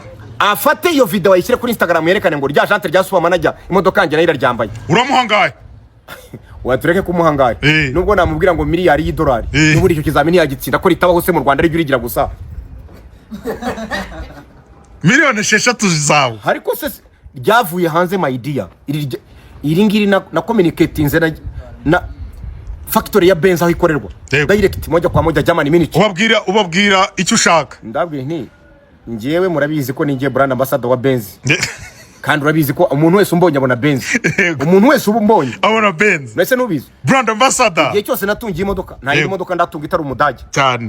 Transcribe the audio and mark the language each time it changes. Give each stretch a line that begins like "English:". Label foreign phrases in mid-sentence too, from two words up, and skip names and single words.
Kinyarwanda: afate iyo video ayishyire kuri Instagram yerekane ngo rya jante rya
English: super manager
Kinyarwanda: imodoka yanjye nayo iraryambaye uramuhangaye watureke kumuhangaye nubwo namubwira ngo miliyari y'idolari n'uburi icyo kizamini yagitsinda ko ritabaho se mu Rwanda ari urigira gusa miliyoni 6 zawe ariko se ryavuye hanze
English: my dear
Kinyarwanda: iri ngiri na communicating na factory ya Benz aho ikorerwa direct
Swahili: moja kwa moja
Kinyarwanda: Germany minute ubabwira icyo ushaka ndabwira nti ngiyewe murabizi ko ningiye
English: brand ambassador
Kinyarwanda: wa Benz kandi urabizi ko umuntu wese umbonye abona Benz umuntu wese umbonye abona Benz nese nubizi
English: brand ambassador
Kinyarwanda: igihe cyose natungiye imodoka nta imodoka ndatunga itari umudage cyane